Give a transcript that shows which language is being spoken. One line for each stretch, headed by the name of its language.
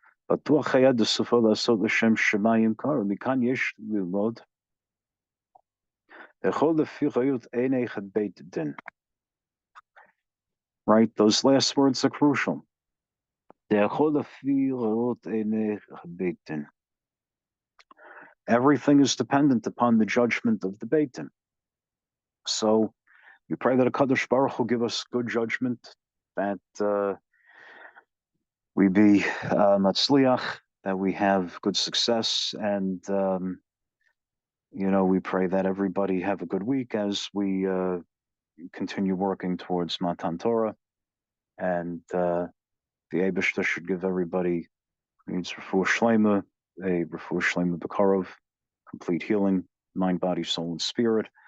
Hebrew: בטוח היה בסופו לעשות לשם שמיים קרא, מכאן יש ללמוד יכול לפי חיות עיני בית דין.
English: Right, those last words are crucial.
Hebrew: יכול לפי חיות עיני בית דין.
English: Everything is dependent upon the judgment of the Beit Din. So we pray that HaKadosh Baruch will give us good judgment, that we be matzliach, that we have good success, and we pray that everybody have a good week as we continue working towards Matan Torah, and the Eibishter should give everybody who needs refuah shlema, a refuah shlema b'karov, complete healing, mind, body, soul, and spirit.